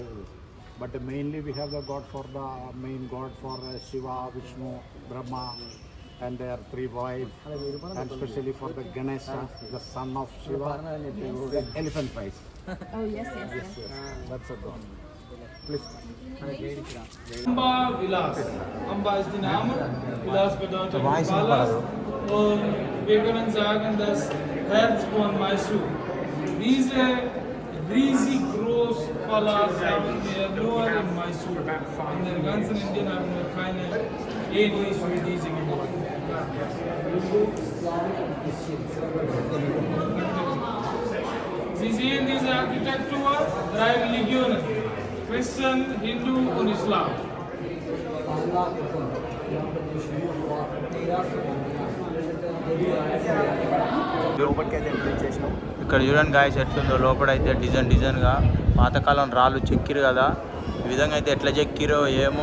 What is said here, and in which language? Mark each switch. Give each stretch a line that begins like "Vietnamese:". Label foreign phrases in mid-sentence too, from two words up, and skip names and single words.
English: But mainly we have the god for the main god for Shiva, Vishnu, Brahma, and their 3 wives, and especially for the Ganesha, the son of Shiva, the elephant face. Oh yes. That's a god. Please.
German: Amba Vilas. Amba ist die Name. Vilas bedeutet Palast. Und wir können sagen, das Herz von Mysore. Diese riesig groß Palast haben wir nur in Mysore. In der ganzen Indien haben wir keine ähnlich wie diese Gebäude. Sie sehen diese Architektur, 3 Religionen: Christen, Hindu und Islam.
Telugu: ఇక్కడ చూడండి గాయస్ ఎట్లుందో. లోపల అయితే డిజైన్గా పాతకాలం రాళ్ళు చెక్కిరు కదా. ఈ విధంగా అయితే ఎట్లా చెక్కిరో ఏమో.